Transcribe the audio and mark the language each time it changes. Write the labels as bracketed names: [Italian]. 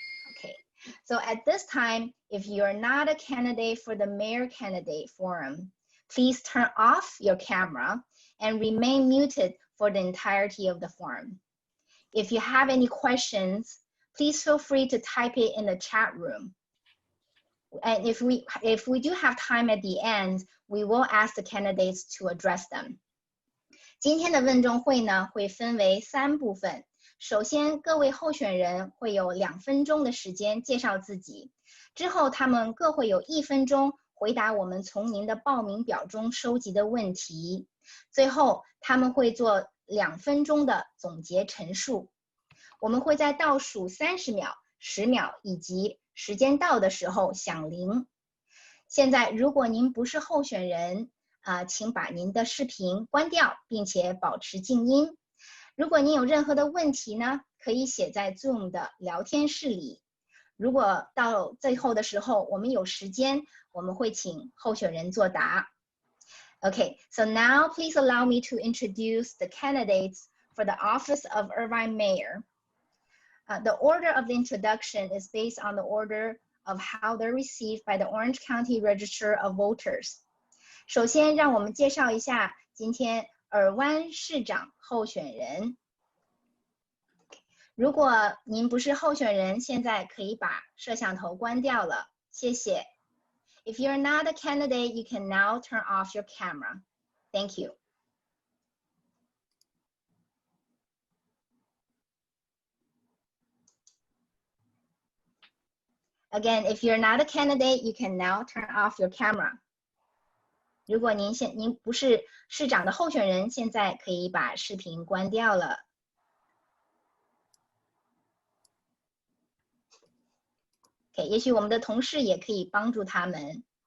[English] Okay, so at this time, if you're not a candidate for the Mayor Candidate Forum, please turn off your camera and remain muted for the entirety of the forum. If you have any questions, please feel free to type it in the chat room. And if we do have time at the end, we will ask the candidates to address them. [Chinese] 今天的问政会呢，会分为3部分。首先，各位候选人会有2分钟的时间介绍自己，之后他们各会有1分钟回答我们从您的报名表中收集的问题，最后他们会做2分钟的总结陈述。我们会在倒数30秒、10秒以及时间到的时候响铃。现在，如果您不是候选人，请把您的视频关掉，并且保持静音。如果您有任何的问题呢，可以写在 Zoom 的聊天室里。如果到最后的时候，我们有时间，我们会请候选人作答。 [English] Okay, so now please allow me to introduce the candidates for the office of Irvine Mayor. The order of the introduction is based on the order of how they're received by the Orange County Register of Voters. [Chinese] 首先，让我们介绍一下今天尔湾市长候选人。如果您不是候选人，现在可以把摄像头关掉了，谢谢。 [English] If you're not a candidate, you can now turn off your camera. Thank you. Again, if you're not a candidate, you can now turn off your camera. [Chinese] 如果您不是市长的候选人，现在可以把视频关掉了。也许我们的同事也可以帮助他们。